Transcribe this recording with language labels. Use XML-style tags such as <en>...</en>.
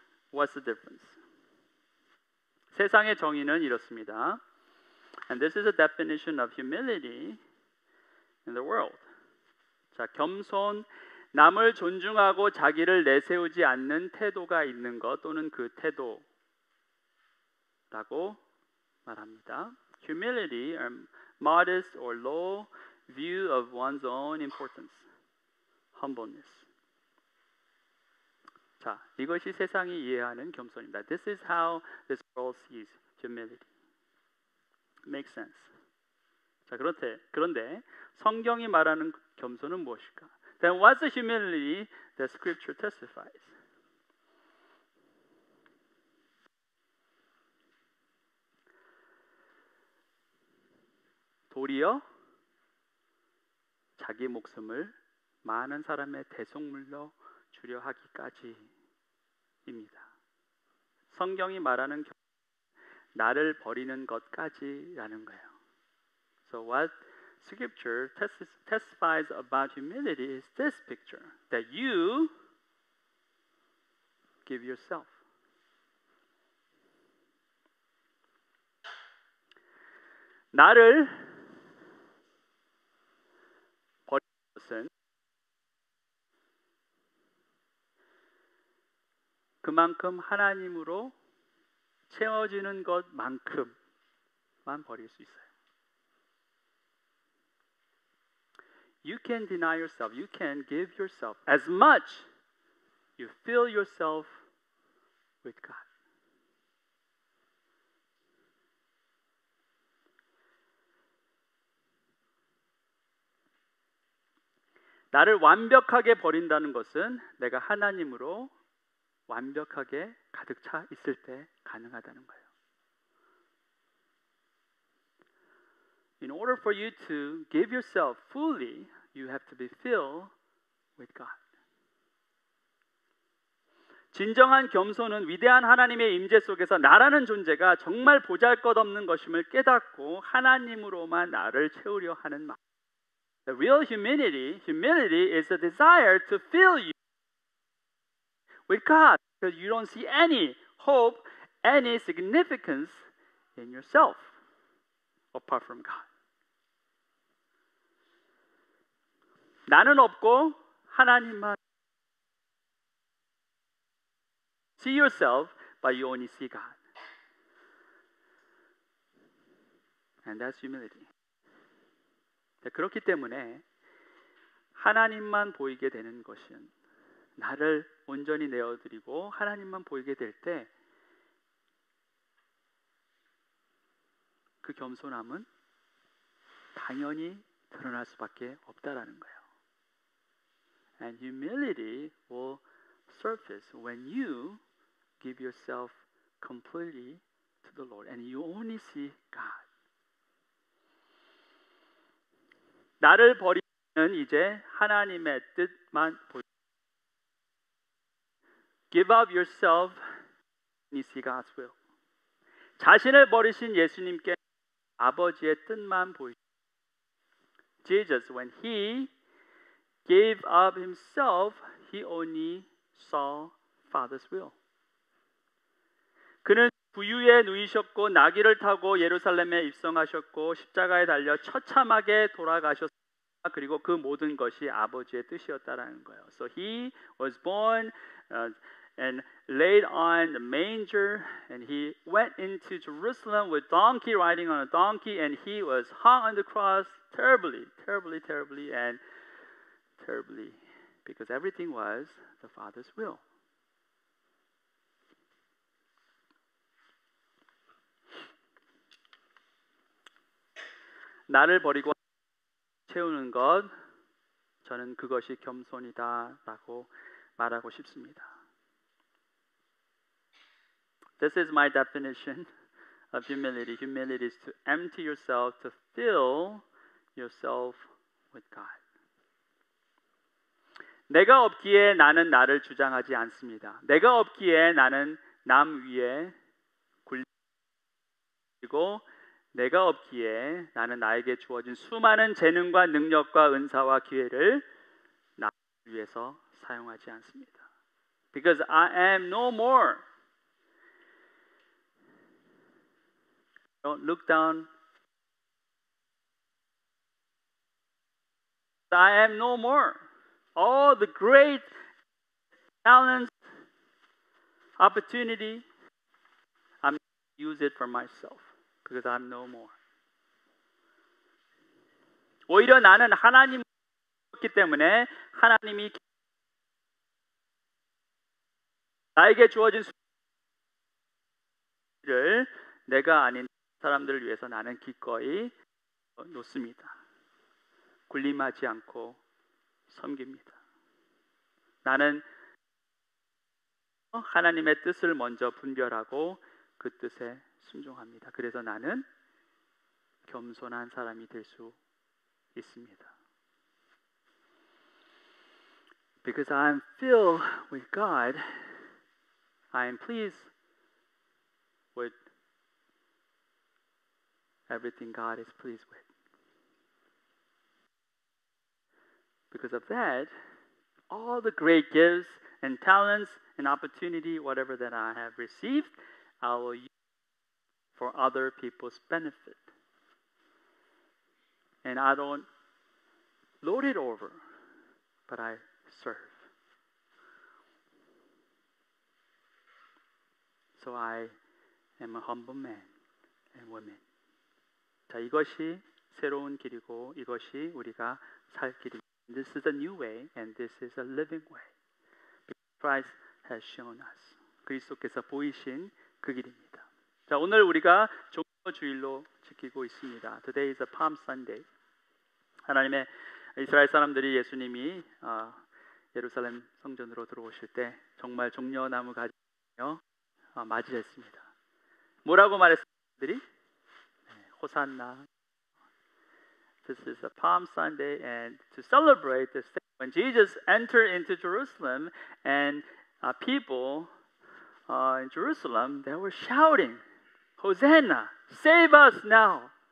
<en>What's the difference?</en> <ko>세상의 정의는 이렇습니다.</ko> <en>And this is a definition of humility in the world.</en> <ko>자, 겸손, 남을 존중하고 자기를 내세우지 않는 태도가 있는 것 또는 그 태도라고 말합니다.</ko> <en>Humility, or modest or low view of one's own importance. Humbleness.</en> <ko>자, 이것이 세상이 이해하는 겸손입니다.</ko> <en>This is how this world sees humility. Makes sense.</en> <ko>자, 그런데 성경이 말하는 겸손은 무엇일까?</ko> <en>Then what's the humility that Scripture testifies?</en> <ko>도리어 자기 목숨을 많은 사람의 대속물로 주려 하기까지입니다. 성경이 말하는 나를 버리는 것까지라는 거예요.</ko> <en>So what Scripture testifies about humility is this picture, that you give yourself.</en> <ko>나를 버리는 것은 그만큼 하나님으로 채워지는 것만큼만 버릴 수 있어요.</ko> <en>You can deny yourself. You can give yourself as much you fill yourself with God.</en> <ko>나를 완벽하게 버린다는 것은 내가 하나님으로 완벽하게 가득 차 있을 때 가능하다는 거예요.</ko> <en>In order for you to give yourself fully, you have to be filled with God.</en> <ko>진정한 겸손은 위대한 하나님의 임재 속에서 나라는 존재가 정말 보잘것없는 것임을 깨닫고 하나님으로만 나를 채우려 하는 마음.</ko> <en>The real humility is a desire to fill you with God, because you don't see any hope, any significance in yourself apart from God.</en> <ko>나는 없고 하나님만.</ko> <en>See yourself, but you only see God. And that's humility.</en> <ko>그렇기 때문에 하나님만 보이게 되는 것은 나를 온전히 내어드리고 하나님만 보이게 될 때 그 겸손함은 당연히 드러날 수밖에 없다라는 거예요.</ko> <en>And humility will surface when you give yourself completely to the Lord and you only see God.</en> <ko>나를 버리는 이제 하나님의 뜻만 보여.</ko> <en>Give up yourself and you see God's will.</en> <ko>자신을 버리신 예수님께 아버지의 뜻만 보이죠.</ko> <en>Jesus, when he gave up himself, he only saw Father's will.</en> <ko>그는 부유에 누이셨고 나귀를 타고 예루살렘에 입성하셨고 십자가에 달려 처참하게 돌아가셨습니다. 그리고 그 모든 것이 아버지의 뜻이었다라는 거예요.</ko> <en>So he was born and laid on the manger, and he went into Jerusalem with donkey riding on a donkey, and he was hung on the cross terribly, and terribly, because everything was the Father's will.</en> <ko>나를 버리고 채우는 것, 저는 그것이 겸손이다라고 말하고 싶습니다.</ko> <en>This is my definition of humility. Humility is to empty yourself, to fill yourself with God.</en> <ko>내가 없기에 나는 나를 주장하지 않습니다. 내가 없기에 나는 남 위에 굴리고 내가 없기에 나는 나에게 주어진 수많은 재능과 능력과 은사와 기회를 나를 위해서 사용하지 않습니다.</ko> <en>Because I am no more. Don't look down. I am no more. All the great talents, opportunity, I'm going to use it for myself. Because I'm no more.</en> <ko>오히려 나는 하나님이기 때문에 하나님이 나에게 주어진 수를 내가 아닌 사람들을 위해서 나는 기꺼이 놓습니다. 군림하지 않고 섬깁니다. 나는 하나님의 뜻을 먼저 분별하고 그 뜻에 순종합니다. 그래서 나는 겸손한 사람이 될 수 있습니다.</ko> <en>Because I am filled with God, I am pleased with everything God is pleased with. Because of that, all the great gifts and talents and opportunity, whatever that I have received, I will use for other people's benefit. And I don't lord it over, but I serve. So I am a humble man and woman.</en> <ko>자, 이것이 새로운 길이고 이것이 우리가 살 길입니다.</ko> <en>This is a new way and this is a living way. Christ has shown us.</en> <ko>그리스도께서 보이신 그 길입니다. 자, 오늘 우리가 종료주일로 지키고 있습니다.</ko> <en>Today is a Palm Sunday.</en> <ko>하나님의 이스라엘 사람들이 예수님이 예루살렘 성전으로 들어오실 때 정말 종려나무 가지며 맞이했습니다. 뭐라고 말했습니까? 그들이? 호산나.</ko> <en>This is a Palm Sunday, and to celebrate this day, when Jesus entered into Jerusalem, and people in Jerusalem, they were shouting, Hosanna, save us now.</en>